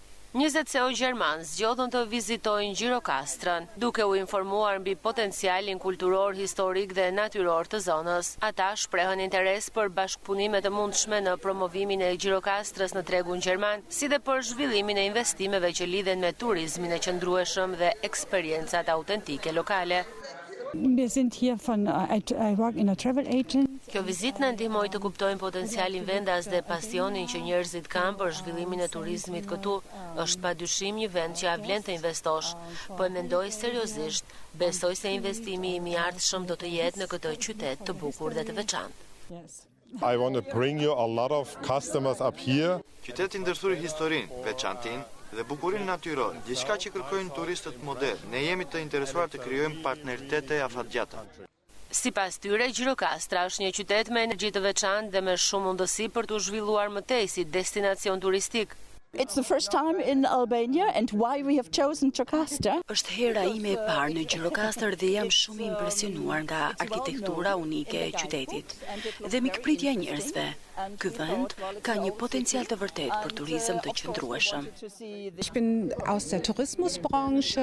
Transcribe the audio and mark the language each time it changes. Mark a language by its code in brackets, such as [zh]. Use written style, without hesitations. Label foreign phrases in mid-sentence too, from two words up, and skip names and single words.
[sq] 20 CEO gjerman zgjodhën të vizitojnë Gjirokastrën, duke u informuar mbi potencialin kulturor, historik dhe natyror të zonës. Ata shprehën interes për bashkëpunime të mundshme në promovimin e Gjirokastrës në tregun gjerman, si dhe për zhvillimin e investimeve që lidhen me turizmin e qëndrueshëm dhe eksperiencat autentike lokale. [de] Wir sind hier [en] I work in a travel agent. [sq] Kjo vizitë na ndihmoi të kuptojmë potencialin vendas dhe pasionin që njerëzit kanë për zhvillimin e turizmit këtu. Është padyshim një vend që vlen të investosh, po e mendoj seriozisht. Besoj se investimi i mjaftshëm do të jetë në këtë qytet të bukur dhe të veçantë. [en] I want to bring you a lot of customers up here. [sq] Qyteti ndërthur historinë, veçantinë dhe bukurinë natyrore, diçka që kërkojnë turistët modernë. Ne jemi të interesuar të krijojmë partneritete afatgjata. Sipas tyre, Gjirokastra është një qytet me energji të veçantë dhe me shumë mundësi për të zhvilluar më tej si destinacion turistik. [en] It's the first time in Albania and why we have chosen Gjirokastra. [sq] Është hera ime e parë në Gjirokastër dhe jam shumë i impresionuar nga arkitektura unike e qytetit dhe mikpritja e njerëzve. Ky vend ka një potencial të vërtet për turizëm të qëndrueshëm. [de] Ich bin aus der Tourismusbranche.